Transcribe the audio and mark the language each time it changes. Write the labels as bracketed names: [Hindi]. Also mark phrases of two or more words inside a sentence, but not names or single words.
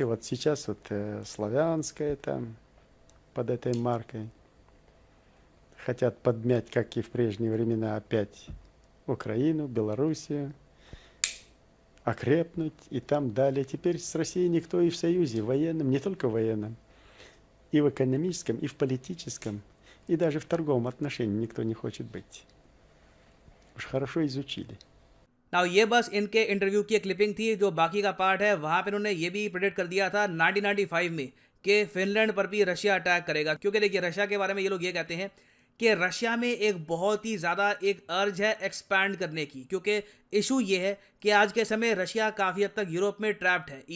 [Russian] Вот сейчас вот славянская там под этой маркой хотят подмять, как и в прежние времена, опять Украину, Белоруссию, окрепнуть и там далее. Теперь с Россией никто и в союзе военном, не только военном, и в экономическом, и в политическом, и даже в торговом отношении никто не хочет быть. Уж хорошо изучили. [Hindi] नाउ ये बस इनके इंटरव्यू की एक क्लिपिंग थी, जो बाकी का पार्ट है वहां पे इन्होंने ये भी प्रेडिक्ट कर दिया था 1995 में कि फिनलैंड पर भी रशिया अटैक करेगा। क्योंकि देखिए रशिया के बारे में ये लोग ये कहते हैं कि रशिया में एक बहुत ही ज़्यादा एक अर्ज है एक्सपैंड करने की, क्योंकि इशू ये है कि आज के समय रशिया काफ़ी हद तक यूरोप में ट्रैप्ड है।